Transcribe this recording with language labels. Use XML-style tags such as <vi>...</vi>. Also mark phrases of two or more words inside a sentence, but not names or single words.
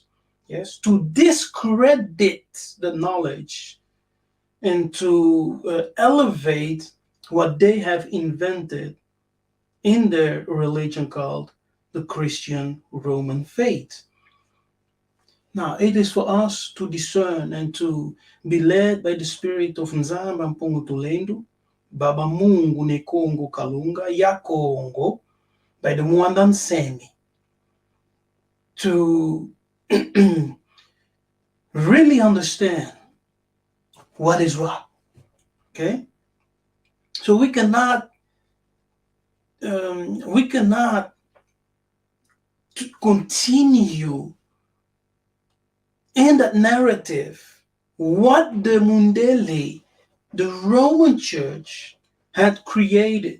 <en>Yes, to discredit the knowledge and to elevate what they have invented in their religion called the Christian Roman faith. Now, it is for us to discern and to be led by the Spirit of Nzamba Mpungu Tulendo, Baba Mungu ne Kongo Kalunga, ya Kongo, by the Mwandan Semi, to really understand what is what. Okay? So we cannot continue in that narrative, what the Mundele, the Roman Church, had created.</en>